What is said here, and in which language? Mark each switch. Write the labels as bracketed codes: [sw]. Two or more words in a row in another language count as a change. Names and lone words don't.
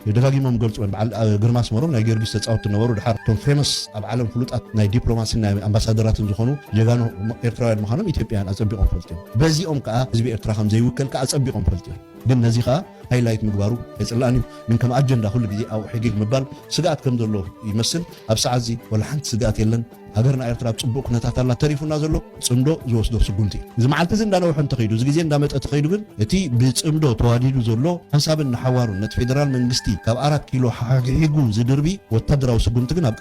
[ti] ደጋጊሞም ገልጹ በዓል ግርማ ስመሮም ናይ ጊዮርጊስ ተጻወቱ ነበሩ ድሓር ቶም ፌመስ ኣብ ዓለም ፍሉጣት ናይ ዲፕሎማሲ ናይ ኣምባሳደራትን ዝኾኑ ጀጋኑ ኤርትራውያን ምዃኖም ኢትዮጵያን ኣጸቢቆም ፈልጡ በዚኦም ከዓ ህዝቢ ኤርትራ ከም ዘይውከል ከዓ ኣጸቢቆም ፈልጡ ግን ነዚ ከዓ ሃይላይት ምግባሩ አይጽላኒ ምን ከም አጀንዳ [am] ሁሉ ጊዜ [ti] አው ሕጊግ መባል ስጋት ከም ዘሎ ይመስል ኣብ ሰዓት እዚ ወላ ሓንቲ ስጋት የለን ሃገርና ኤርትራ ጽቡቅ ኩነታት ኣላ ተሪፉና ዘሎ ጽምዶ ዝወስዶ ስጉንቲ እዚ መዓልቲ እዚ እንዳነውሕ እንተኸይዱ እዚ ግዜ እንዳመጠ ተኸይዱ ግን እቲ ብጽምዶ ተዋዲዱ ዘሎ ሓንሳብን ሓዋሩ ነት ፌደራል መንግስቲ ካብ 4 ኪሎ ሓጊጉ ዝድርቢ ወታደራዊ ስጉምቲ